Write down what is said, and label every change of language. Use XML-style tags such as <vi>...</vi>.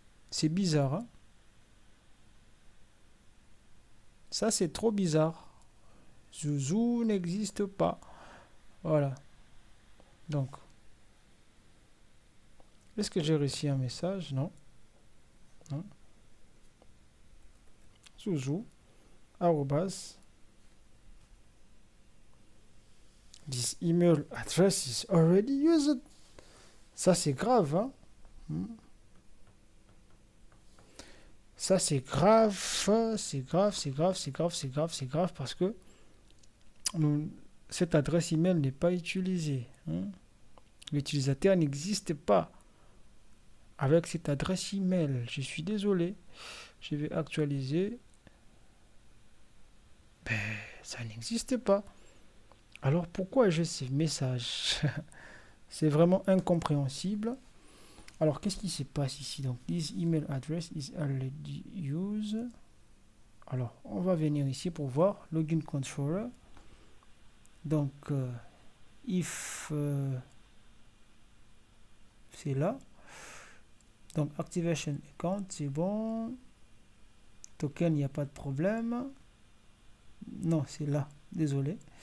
<fr>C'est bizarre, hein? Ça c'est trop bizarre. Zouzou n'existe pas. Voilà. Donc est-ce que j'ai reçu un message? Non. Non.</fr> <en>Zouzou arrobas this email address is already used.</en> <fr>Ça c'est grave, hein? Ça c'est grave, c'est grave parce que cette adresse email n'est pas utilisée. L'utilisateur n'existe pas avec cette adresse email. Je suis désolé. Je vais actualiser. Ça n'existe pas. Alors pourquoi j'ai ces messages? C'est vraiment incompréhensible. Alors qu'est-ce qui se passe ici? Donc</fr> <en>this email address is already used.</en> <fr>Alors on va venir ici pour voir login controller. Donc if c'est là. Donc activation account, c'est bon. Token, il n'y a pas de problème. Non, c'est là. Désolé.</fr>